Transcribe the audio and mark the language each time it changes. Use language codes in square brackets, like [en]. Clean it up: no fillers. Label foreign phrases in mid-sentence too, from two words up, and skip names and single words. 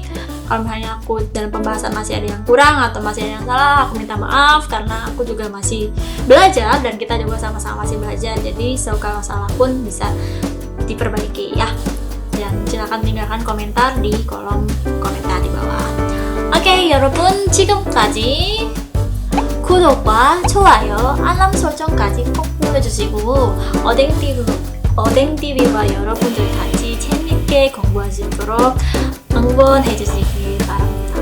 [id] Kalau misalnya aku dalam pembahasan masih ada yang kurang atau masih ada yang salah, aku minta maaf karena aku juga masih belajar dan kita juga sama-sama masih belajar. Jadi kalau salah pun bisa diperbaiki ya. Dan silahkan tinggalkan komentar di kolom komentar di bawah. [ko] 오케이, 여러분 지금까지 구독과 좋아요, 알람 설정까지 꼭 눌러주시고 어댕TV와 여러분들 같이 재밌게 공부할 수 있도록 응원해주시길 바랍니다.